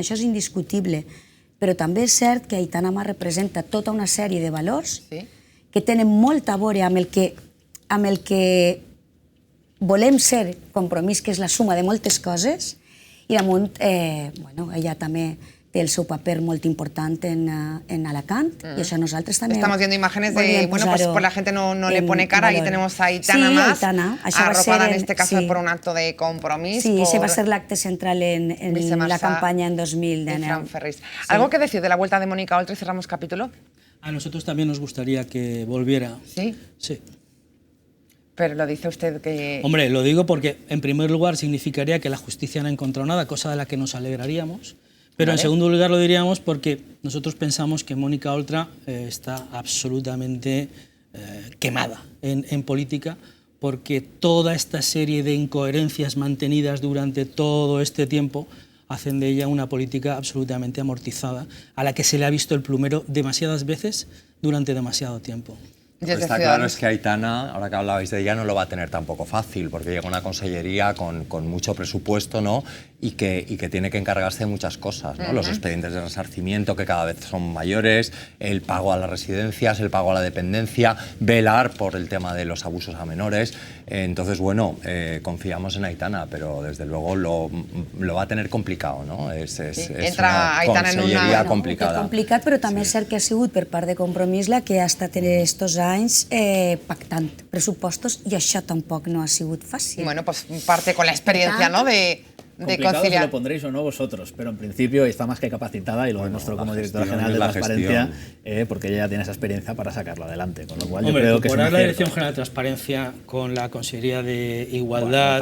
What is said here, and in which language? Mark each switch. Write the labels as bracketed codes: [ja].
[ca] Això és indiscutible. Però també és cert que Aitana Mas representa tota una sèrie de valors que tenen molt a veure amb el que volem ser Compromís, que és la suma de moltes coses, i damunt ella també té el seu paper molt important en Alacant, [es] y [ca] això nosaltres també... [es] Estamos viendo imágenes de, bueno, pues la gente no le pone cara, ahí tenemos a Aitana Mas, arropada en este caso por un acto de Compromís. Sí, ese va a ser [ca] l'acte central [es] en la campaña en 2019. ¿Algo que decir de la vuelta de Mònica Oltra y cerramos capítulo? A nosotros también nos gustaría que volviera. ¿Sí? Sí. Pero lo dice usted que... Hombre, lo digo porque, en primer lugar, significaría que la justicia no ha encontrado nada, cosa de la que nos alegraríamos. Pero en segundo lugar lo diríamos porque nosotros pensamos que Mònica Oltra está absolutamente quemada en política, porque toda esta serie de incoherencias mantenidas durante todo este tiempo hacen de ella una política absolutamente amortizada, a la que se le ha visto el plumero demasiadas veces durante demasiado tiempo. Está claro es que Aitana, ahora que hablabais de ella, no lo va a tener tampoco fácil, porque llega una consellería con mucho presupuesto, ¿no? y que tiene que encargarse de muchas cosas, ¿no? Los expedientes de resarcimiento, que cada vez son mayores, el pago a las residencias, el pago a la dependencia, velar por el tema de los abusos a menores. Entonces, bueno, confiamos en Aitana, pero desde luego lo va a tener complicado, ¿no? Entra Aitana en una... complicada. [ca] Complicat, però també és cert que ha sigut per part de Compromís la que ha estat estos anys pactant pressupostos, i això tampoc no ha sigut fàcil. [es] Bueno, pues parte con la experiencia, ¿no? De conciliar. Lo pondréis o no vosotros, pero en principio está más que capacitada y lo demostró como directora general de Transparencia, porque ella ya tiene esa experiencia para sacarlo adelante. Con lo cual yo creo que es la Dirección General de Transparencia con la Consejería de Igualdad,